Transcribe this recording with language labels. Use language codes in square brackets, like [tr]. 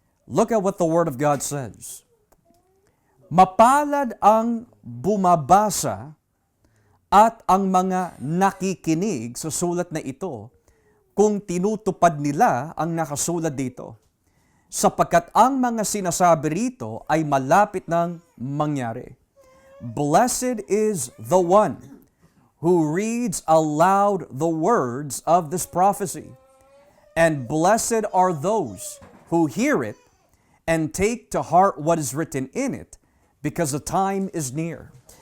[en] Look at what the Word of God says. [tl] Mapalad ang bumabasa at ang mga nakikinig sa sulat na ito kung tinutupad nila ang nakasulat dito, sapagkat ang mga sinasabi rito ay malapit nang mangyari. [en] Blessed is the one who reads aloud the words of this prophecy, and blessed are those who hear it and take to heart what is written in it, because the time is near.